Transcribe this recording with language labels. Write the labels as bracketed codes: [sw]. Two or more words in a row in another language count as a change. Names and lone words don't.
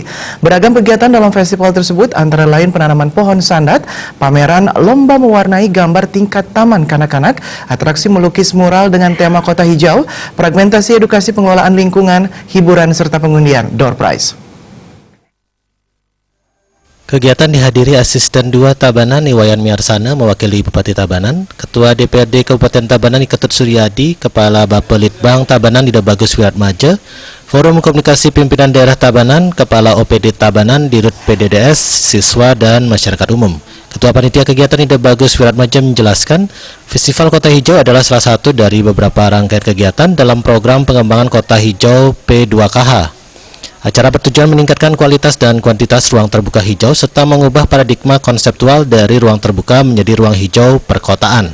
[id] Beragam kegiatan dalam festival tersebut antara lain penanaman pohon sandat, pameran lomba mewarnai gambar tingkat taman kanak-kanak, atraksi melukis mural dengan tema Kota Hijau, fragmentasi edukasi pengelolaan lingkungan, hiburan, serta pengundian [en] door prize. [id] Kegiatan dihadiri Asisten 2 Tabanan Iwayan Miarsana mewakili Bupati Tabanan, Ketua DPRD Kabupaten Tabanan Ketut Suryadi, Kepala Bapelitbang Tabanan Ida Bagus Wiratmaja, Forum Komunikasi Pimpinan Daerah Tabanan, Kepala OPD Tabanan, Dirut PDDS, siswa dan masyarakat umum. Ketua Panitia Kegiatan Ida Bagus Wiratmaja menjelaskan, Festival Kota Hijau adalah salah satu dari beberapa rangkaian kegiatan dalam program pengembangan Kota Hijau P2KH. Acara bertujuan meningkatkan kualitas dan kuantitas ruang terbuka hijau serta mengubah paradigma konseptual dari ruang terbuka menjadi ruang hijau perkotaan.